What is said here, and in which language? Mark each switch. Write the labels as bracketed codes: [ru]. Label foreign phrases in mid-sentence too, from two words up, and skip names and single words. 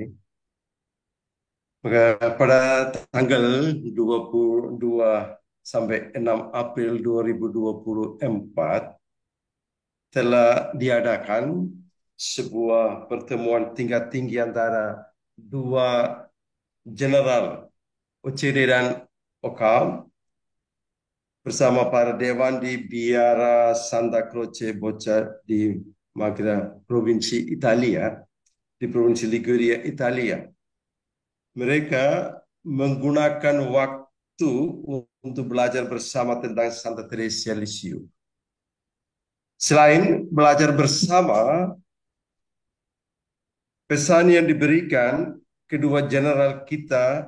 [id] Maka pada tanggal 22 sampai 6 April 2024 telah diadakan sebuah pertemuan tingkat tinggi antara dua general OCD dan OKAM bersama para dewan di Biara Santa Croce Bocca di Magra, Provinsi Italia, di Provinsi Liguria, Italia. Mereka menggunakan waktu untuk belajar bersama tentang Santa Teresa Lisieux. Selain belajar bersama, pesan yang diberikan kedua general kita